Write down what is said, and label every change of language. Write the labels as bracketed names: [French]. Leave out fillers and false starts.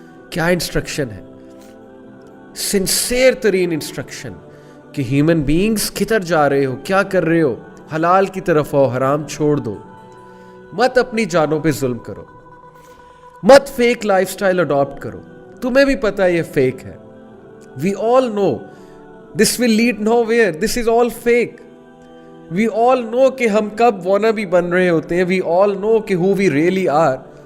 [Urdu] کیا انسٹرکشن ہے؟ سنسیئر ترین انسٹرکشن کہ ہیومن بینگز کدھر جا رہے ہو، کیا کر رہے ہو؟ حلال کی طرف آؤ، حرام چھوڑ دو، مت اپنی جانوں پہ ظلم کرو، مت فیک لائف سٹائل اڈاپٹ کرو. تمہیں بھی پتہ ہے یہ فیک ہے. [English] We all know this will lead nowhere. This is all fake. We all know [Urdu] کہ ہم کب wannabe بن رہے ہوتے ہیں. [English] We all know کہ who we really are.